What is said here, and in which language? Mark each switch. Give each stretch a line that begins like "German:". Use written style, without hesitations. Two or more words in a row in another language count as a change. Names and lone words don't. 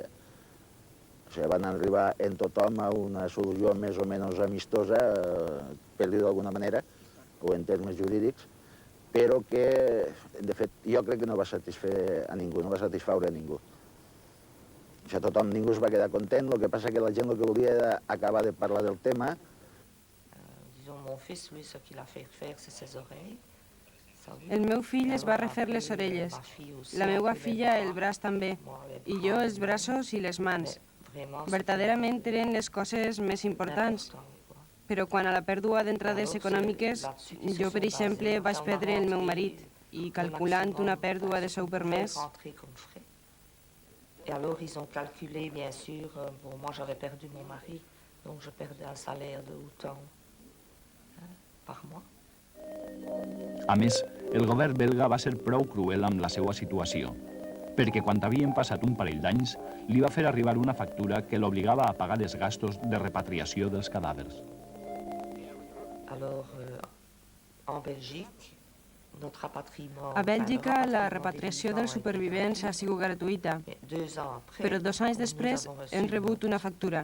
Catalan: O sigui, van arribar en tothom a una solució més o menys amistosa, per dir d'alguna manera, o en termes jurídics, però que, de fet, jo crec que no va satisfer a ningú, no va satisfaure a ningú. O sigui, tothom, ningú es va quedar content, el que passa que la gent el que volia era acabar de parlar del tema.
French: Disons, mon fils, lui, ce qu'il a fait faire, c'est ses oreilles.
Catalan: El meu fill es va refer les orelles, la meva filla el braç també, i jo els braços i les mans. Verdaderament eren les coses més importants. Però quan a la pèrdua d'entrades econòmiques, jo, per exemple, vaig perdre el meu marit, i calculant una pèrdua de sou per mes...
French: Et alors, ils ont calculé, bien sûr, bon, moi j'avais perdu mon mari, donc je perdais un salaire de autant par mois.
Catalan: A més, el govern belga va ser prou cruel amb la seva situació, perquè quan havien passat un parell d'anys li va fer arribar una factura que l'obligava a pagar els gastos de repatriació dels cadàvers. A Bèlgica, la repatriació dels supervivents ha sigut gratuïta, però 2 anys després hem rebut una factura.